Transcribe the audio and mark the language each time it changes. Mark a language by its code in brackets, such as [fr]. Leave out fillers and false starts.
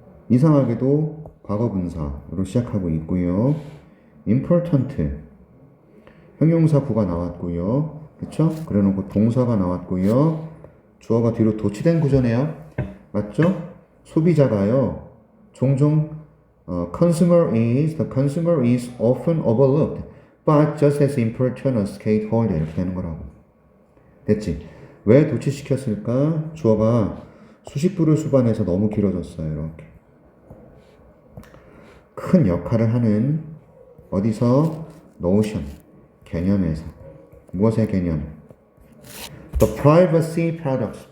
[ko] 이상하게도 과거 분사로 시작하고 있고요. important 형용사 구가 나왔고요. 그쵸? 그래 놓고 동사가 나왔고요. 주어가 뒤로 도치된 구조네요. 맞죠? 소비자가요. 종종 [en] the consumer is often overlooked but just as important as skateholder [ko] 이렇게 되는 거라고. 됐지? 왜 도치시켰을까? 주어가 수식부를 수반해서 너무 길어졌어요. 이렇게. 큰 역할을 하는 어디서? notion 개념에서. 무엇의 개념? [en] The privacy products.